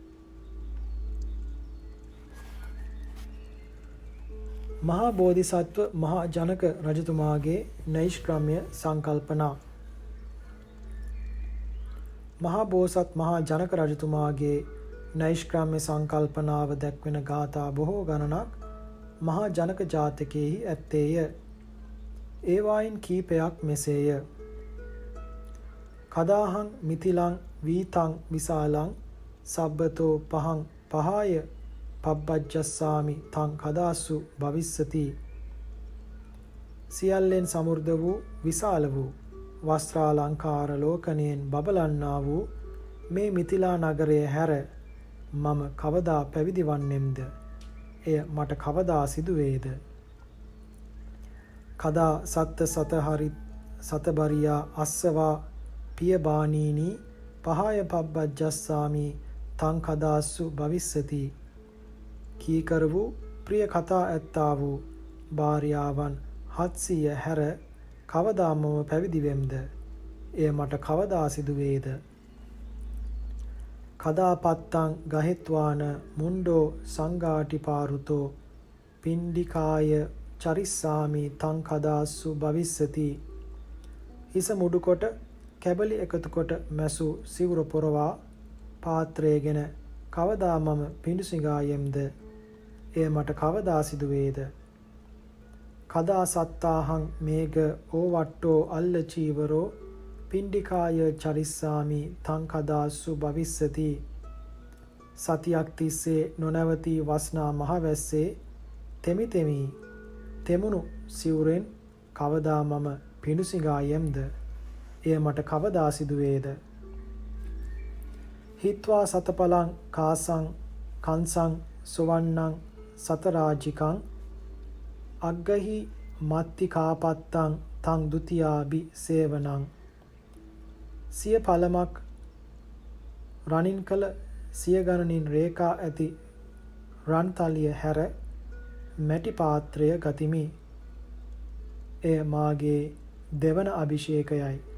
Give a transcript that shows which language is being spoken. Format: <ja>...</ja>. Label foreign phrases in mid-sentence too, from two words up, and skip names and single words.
<si>මහා බෝධිසත්ව මහා ජනක රජතුමාගේ නෛෂ්ක්‍රම්‍ය සංකල්පනා. මහා බෝසත් මහා ජනක රජතුමාගේ නෛෂ්ක්‍රම්‍ය සංකල්පනාව දැක්වෙන ගාථා බොහෝ ගණනක් මහා ජනක ජාතකයෙහි ඇත්තේය. ඒවායින් කීපයක් මෙසේය.</si> <pi>කදාහං මිතිලං වීතං විසාලං සබ්බතෝ පහං පහාය පබ්බජ්ජස්සාමි තං කදාසු භවිස්සති.</pi> <si>සියල්ලෙන් සමෘද්ධ වූ විශාල වූ වස්ත්‍රාලංකාර ලෝකණයෙන් බබලන්නා වූ මේ මිතිලා නගරය හැර මම කවදා පැවිදි වන්නෙම්ද? එය මට කවදා සිදුවේද?</si> <pi>කදා සත්ත සතහරි සතබරියා අස්සවා පියබානීනි පහය පබ්බජ්ජස්සාමි තං කදාසු භවිස්සති.</pi> <si>කීකර වූ ප්‍රිය කතා ඇත්තා වූ භාර්යාවන් 700 හැර කවදා මම පැවිදි වෙම්ද? එය මට කවදා සිදුවේද?</si> <pi>කදා පත්තං ගහෙත්වාන මුණ්ඩෝ සංඝාටිපාරුතෝ පිණ්ඩිකාය චරිස්සාමි තං කදාසු භවිස්සති.</pi> <si>හිස මුඩු කොට කැබලි එකතු කොට මැසු සිවුර පොරවා පාත්‍රයගෙන කවදා මම පිඬුසිඟායෙම්ද? එය මට කවදා සිදුවේද?</si> <pi>කදා සත්තාහං මේඝ ඕවට්ටෝ අල්ල චීවරෝ පිණ්ඩිකාය චරිස්සාමි තං කදාසු භවිස්සති.</pi> <si>සතියක් තිස්සේ නොනවති වස්නා මහවැස්සේ තෙමි තෙමි තෙමුණු සිවුරෙන් කවදා මම පිඬුසිඟායෙම්ද? එය මට කවදා සිදුවේද?</si> <pi>හිත්වා සතපලං කාසං කංසං සුවන්නං සතරාජිකං අග්ගහි මත්ති කාපත්තං තං ဒ ුතියාබි සේවනං.</pi> <si>සිය පළමක් රණින් කළ සිය ගණනින් රේඛා ඇති රන් තලිය හැර මැටි පාත්‍රය ගතිමි. එය මාගේ දෙවන අභිෂේකයයි.</si>